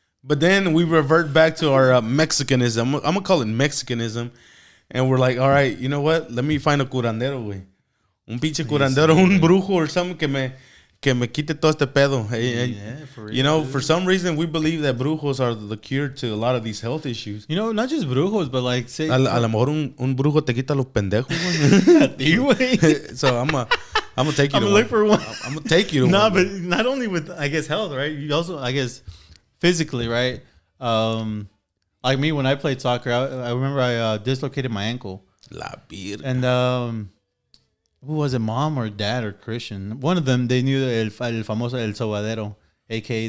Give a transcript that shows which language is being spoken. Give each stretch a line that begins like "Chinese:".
English: But then we revert back to our Mexicanism. I'm going to call it Mexicanism. And we're like, all right, you know what? Let me find a curandero, güey.
Spanish: Un pinche curandero, un brujo
English: or something
Spanish: que me quite todo este pedo.
English: Yeah, for real. For some reason, we believe that brujos are the cure to a lot of these health issues. Not just brujos, but like, say...
Spanish: A lo mejor un brujo te quita los pendejos, güey.
English: So I'm going to take you to one. Look for one. I'm going to take you to one. No, but not only with, I guess, health, right? You also, I guess, physically, right? Like me, when I played soccer, I remember I dislocated my ankle.
Spanish: La virga.
English: And... who was it, mom or dad or Christian? One of them, they knew
Spanish: el famoso El Sobadero,
English: a.k.a.